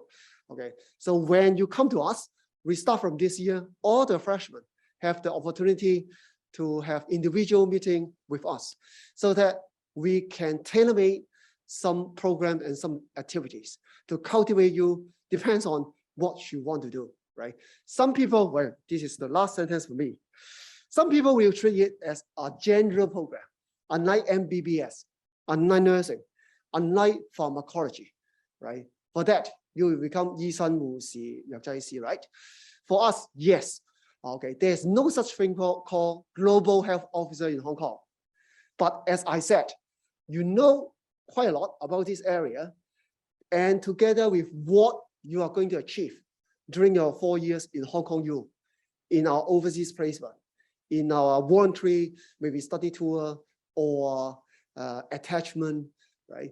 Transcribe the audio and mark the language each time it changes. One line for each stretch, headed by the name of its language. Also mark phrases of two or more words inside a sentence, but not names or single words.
English: Okay, so when you come to us, we start from this year, all the freshmen have the opportunity to have individual meeting with us so that we can tailor-make some program and some activities to cultivate you, depends on what you want to do, right? Some people, well, this is the last sentence for me. Some people will treat it as a general program, unlike MBBS, unlike nursing, unlike pharmacology, right? For that, you will become
Cantonese: 醫生、護士、藥劑師,
English: right? For us, yes. Okay, there's no such thing called global health officer in Hong Kong. But as I said, you know quite a lot about this area, and together with what you are going to achieve during your 4 years in Hong Kong U, in our overseas placement, in our voluntary maybe study tour or attachment, right?